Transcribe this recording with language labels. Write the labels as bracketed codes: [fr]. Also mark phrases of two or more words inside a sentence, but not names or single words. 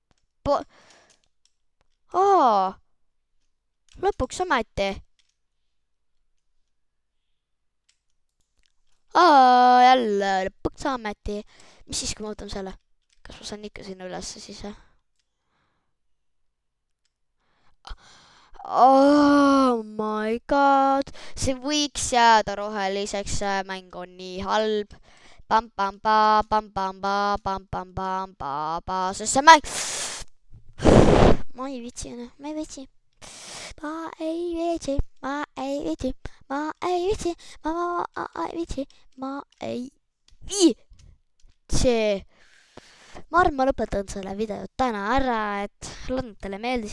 [et] Lõpuks ometi. Jälle lõpuks ometi. Mis siis, kui ma võtan selle? Kas ma saan ikka sinna ülesse siis, jah? [en] Oh my god. [et] See võiks jääda roheliseks, see mäng on nii halb. Pam-pam-pa, pam-pam-pa, pam-pam-pam-pa-pa, sest see mäng... Ma ei viitsi, ma ei viitsi. Ma ei viitsi. Ma ei viitsi. Ma ei viitsi. Ma arvan, ma lõpetan selle video täna ära, et loodan, et teile meeldis.